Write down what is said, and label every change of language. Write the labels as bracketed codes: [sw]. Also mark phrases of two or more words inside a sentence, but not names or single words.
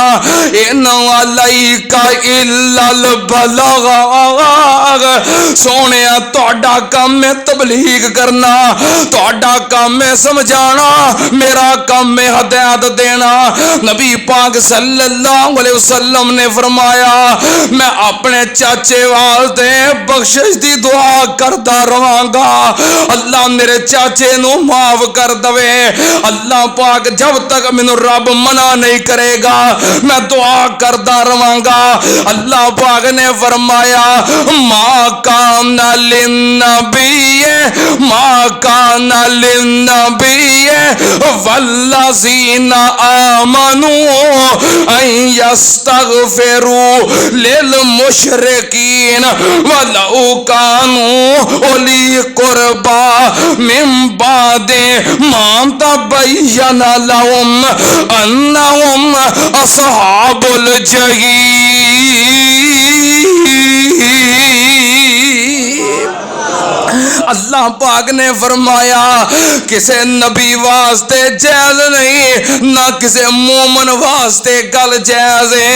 [ar] ان علیک الا البلاغ، [pa] سونیا تہاڈا کام ہے تبلیغ کرنا، تہاڈا کام ہے سمجھانا، میرا کام ہے ہدایت دینا۔ نبی پاک [ar] صلی اللہ علیہ وسلم [pa] نے فرمایا میں اپنے چاچے واسطے بخشش دی دعا کردا رہاں گا، اللہ میرے چاچے نو معاف کر دوے۔ اللہ پاک جب تک مینوں رب منع نہیں کرے گا میں دعا کردا رہاں گا۔ اللہ پاک نے فرمایا [ar] ما کان للنبی ما کان للنبی والذین آمنوا ان یستغفروا للمشرکین ولو کانوا اولی قربا من بعد ما تبین لهم انہم اصحاب الجحیم۔ [pa] اللہ پاک نے فرمایا کسے نبی واسطے جائز نہیں، نہ کسے مومن واسطے گل جائز ہے۔